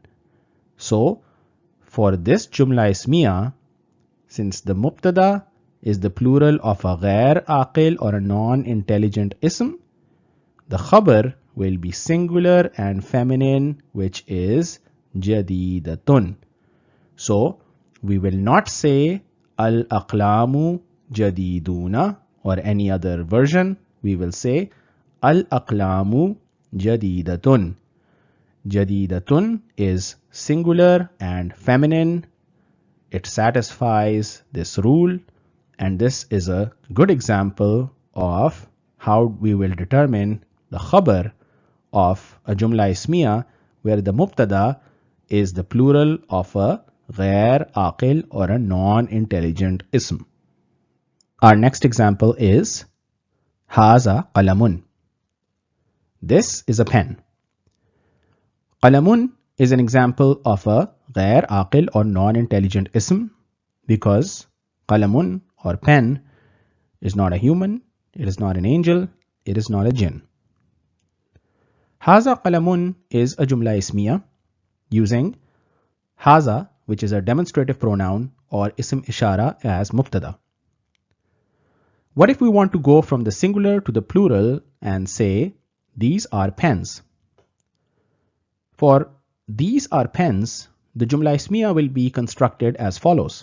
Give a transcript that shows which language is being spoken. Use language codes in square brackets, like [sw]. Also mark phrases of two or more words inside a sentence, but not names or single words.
[en] So for this [ar] جملة اسمية, [en] since the mubtada is the plural of a [ar] غير عاقل [en] or a non-intelligent ism, the khabar will be singular and feminine, which is jadidatun. So we will not say [ar] الأقلامُ جديدون [en] or any other version. We will say [ar] الأقلامُ جديدةٌ. [en] Jadidatun is singular and feminine. It satisfies this rule, and this is a good example of how we will determine the khabar of a [ar] جملة اسمية [en] where the mubtada is the plural of a [ar] غير عاقل [en] or a non-intelligent ism. Our next example is [ar] هذا قلمٌ. [en] This is a pen. Qalamun is an example of a [ar] غير عاقل [en] or non-intelligent ism because qalamun or pen is not a human, it is not an angel, it is not a jinn. [ar] هذا قلمٌ [en] is a [ar] جملة اسمية [en] using haza, which is a demonstrative pronoun, or [ar] اسم إشارة [en] as mubtada. What if we want to go from the singular to the plural and say these are pens? For these are pens, the [ar] جملة اسمية [en] will be constructed as follows.